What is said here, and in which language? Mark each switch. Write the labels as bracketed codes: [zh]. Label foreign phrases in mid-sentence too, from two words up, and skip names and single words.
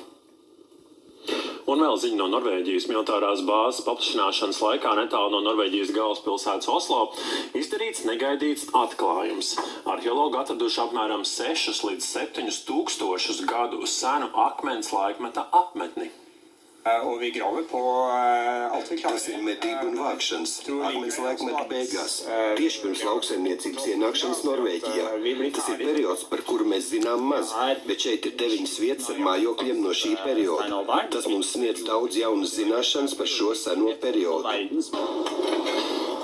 [lv] Un vēl ziņa no Norvēģijas. Militārās bāzes paplašināšanas laikā netālu no Norvēģijas galvaspilsētas Oslo izdarīts negaidīts atklājums. Arheologi atraduši apmēram 6 līdz 7 tūkstošus gadu senu akmens laikmeta apmetni. [no] Og vi graver på alt vi klarer. [lv] Tas ir medību un vākšanas akmens laikmeta beigās, tieši pirms lauksaimniecības ienākšanas Norvēģijā. Tas ir periods, par kuru mēs zinām maz, bet šeit ir 9 vietas ar mājokļiem no šī perioda. Tas mums sniedz daudz jaunas zināšanas par šo seno periodu.